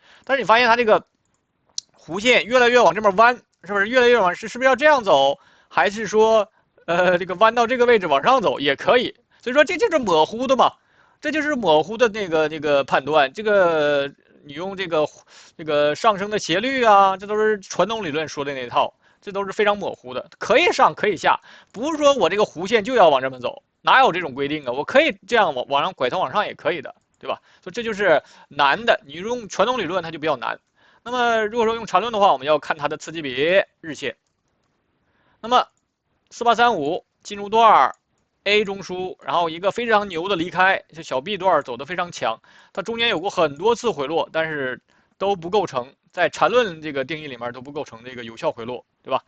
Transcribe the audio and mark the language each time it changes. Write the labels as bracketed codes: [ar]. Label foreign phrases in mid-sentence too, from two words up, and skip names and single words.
[zh] 但是你發現它這個弧線越來越往這邊彎，是不是越來越往是不是要這樣走，還是說這個彎到這個位置往上走也可以？所以說这就是模糊的嘛，這就是模糊的那個判斷。這個你用這個上升的斜率啊，這都是傳統理論說的那套。這都是非常模糊的，可以上可以下，不是说我这个弧線就要往這邊走，哪有這種規定啊？我可以這樣往上拐頭往上也可以的，對吧？所以這就是難的。你用傳統理論它就比較難。那麼如果說用纏論的話，我們要看它的次級別日線。那麼4835進入段 A 中樞，然後一個非常牛的離開，就小 B 段走得非常強，它中間有過很多次回落，但是都不構成，在纏論這個定義裡面都不構成這個有效回落，對吧？